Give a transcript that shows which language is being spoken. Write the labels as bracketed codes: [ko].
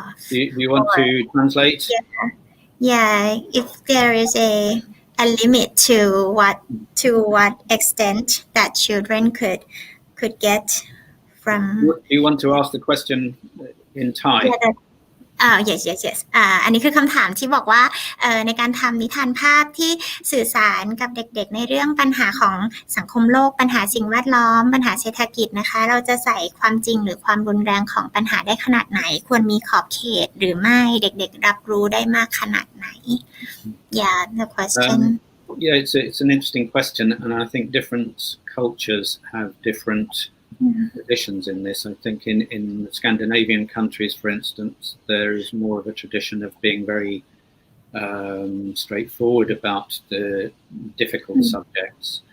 [en] Do you want to translate? Yeah, if there is a limit to what extent that children could get from. Do you want to ask the question in Thai? Yes. [th] อันนี้คือคำถามที่บอกว่าในการทำนิทานภาพที่สื่อสารกับเด็กๆในเรื่องปัญหาของสังคมโลกปัญหาสิ่งแวดล้อมปัญหาเศรษฐกิจนะคะเราจะใส่ความจริงหรือความรุนแรงของปัญหาได้ขนาดไหนควรมีขอบเขตหรือไม่เด็กๆรับรู้ได้มากขนาดไหน [en] Yeah, the question. Yeah, it's an interesting question, and I think different cultures have different traditions in this. I think in Scandinavian countries, for instance, there is more of a tradition of being very straightforward about the difficult subjects.